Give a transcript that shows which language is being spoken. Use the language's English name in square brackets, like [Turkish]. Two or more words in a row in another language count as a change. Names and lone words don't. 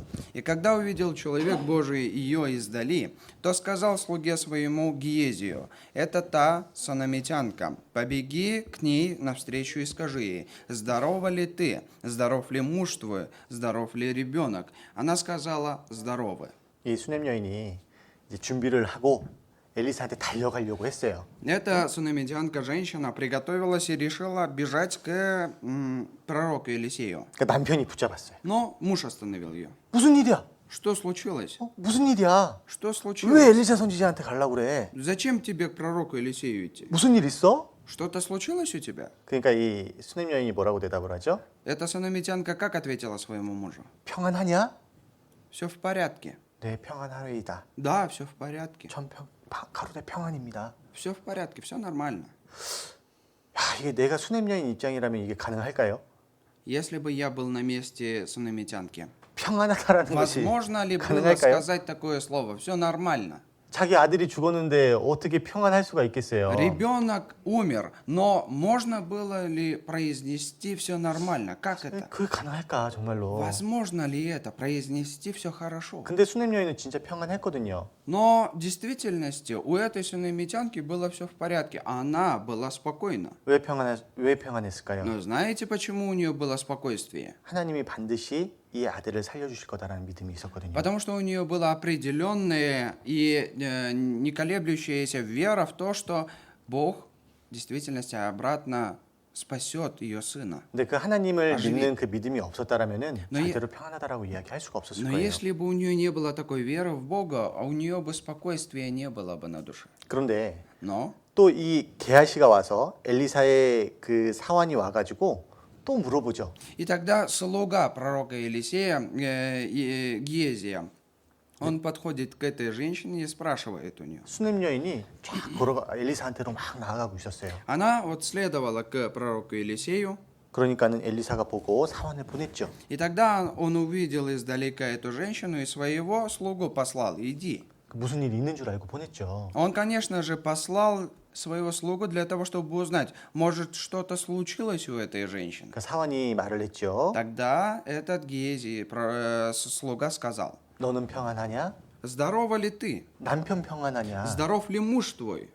[Russian] И когда увидел человек Божий ее издали, то сказал слуге своему Гиезию, «Это та сонамитянка, побеги к ней навстречу и скажи ей, здорова ли ты, здоров ли муж твой, здоров ли ребенок?» Она сказала, «Здоровы». [Korean] 이 수냄 여인이 이제 준비를 하고 엘리사한테 달려가려고 했어요. [Russian] Эта сунамитянка женщина приготовилась и решила бежать к пророку Елисею. [Korean] 그러니까 남편이 붙잡았어요. [Russian] Но муж остановил ее. [Korean] 무슨 일이야? [Russian] Что случилось? [Korean] 무슨 일이야? [Russian] Что [Korean] 왜 [Russian] случилось? [Korean] 엘리사 선지자한테 가려고 그래? [Russian] Зачем тебе к пророку Елисею идти? [Korean] 무슨 일 있어? [Russian] Что-то случилось у тебя? [Korean] 그러니까 이 수냄 여인이 뭐라고 대답을 하죠? [Russian] Эта сунамитянка как ответила своему мужу? [Korean] 평안하냐? [Russian] Все в порядке. [Korean] 네, 평안하리이다. [Russian] Да, все в порядке. [Korean] 전 가로대 평안입니다. [Russian] Все в порядке, все нормально. [Korean] 야, 이게 내가 수냄 여인 입장이라면 이게 가능할까요? [Russian] Если бы я был на месте сунамитянки, [Korean] 평안하다라는 것이 [Russian] возможно ли было [Korean] 가능할까요? [Russian] сказать такое слово? Все нормально. [Korean] 자기 아들이 죽었는데 어떻게 평안할 수가 있겠어요? [Russian] Ребенок умер, но можно было ли произнести все нормально? Как это? [Korean] 그게 가능할까 정말로? [Russian] Возможно ли это произнести все хорошо? [Korean] 근데 수냄 여인은 진짜 평안했거든요. [Russian] Но в действительности у этой сунамитянки было все в порядке. Она была спокойна. [Korean] 왜 평안했을까요? [Russian] Но знаете, почему у нее было спокойствие? [Korean] 하나님이 반드시 이 아들을 살려주실 거다라는 믿음이 있었거든요. [Russian] Потому что у нее была определенная и не колеблющаяся вера в то, что Бог в действительности обратно спасет ее сына. [Korean] 근데 그 하나님을 나중에- 믿는 그 믿음이 없었다라면은 [Russian] Но 이- [Korean] 절대로 평안하다라고 이야기할 수가 없었을 [Russian] Но [Korean] 거예요. [Russian] если бы у нее не было такой веры в Бога, у нее бы спокойствия не было бы на душе. [Korean] 그런데 [Russian] Но [Korean] 또 이 게하시가 와서 엘리사의 그 사환이 와가지고 또 물어보죠. [Russian] и тогда слуга пророка Елисея, Гиезия, Он подходит к этой женщине и спрашивает у нее. [Korean] 수냄 여인이 쫙 걸어가 엘리사한테로 막 나아가고 있었어요. [Russian] Она вот следовала к пророку Елисею, [Korean] 그러니까는 엘리사가 보고 사원을 보냈죠. [Russian] и тогда он увидел издалека эту женщину и своего слугу послал: иди. [Korean] 무슨 일이 있는 줄 알고 보냈죠. [Russian] Он, конечно же, послал своего слугу для того, чтобы узнать, может, что-то случилось у этой женщины. [Korean] 그 사원이 말을 했죠. [Russian] Тогда этот Гиези, слуга, сказал: [Korean] 너는 평안하냐? [Russian] здорова ли ты? [Korean] 남편 평안하냐? [Russian] Здоров ли муж твой?